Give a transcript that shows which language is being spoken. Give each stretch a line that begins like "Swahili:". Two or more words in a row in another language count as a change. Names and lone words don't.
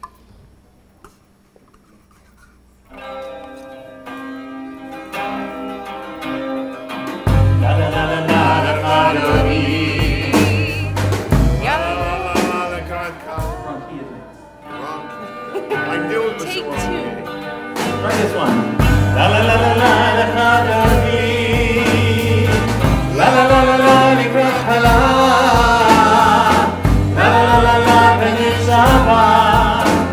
English: La la la la la Lecha Dodi. Yep. Wrong key, isn't it? Wrong key. I knew it was Take the wrong 2. Try this one. La la la la la Lecha Dodi. La la la la la
Hebrew: Likrat Hala. La la la la la Be'ez Shabbat.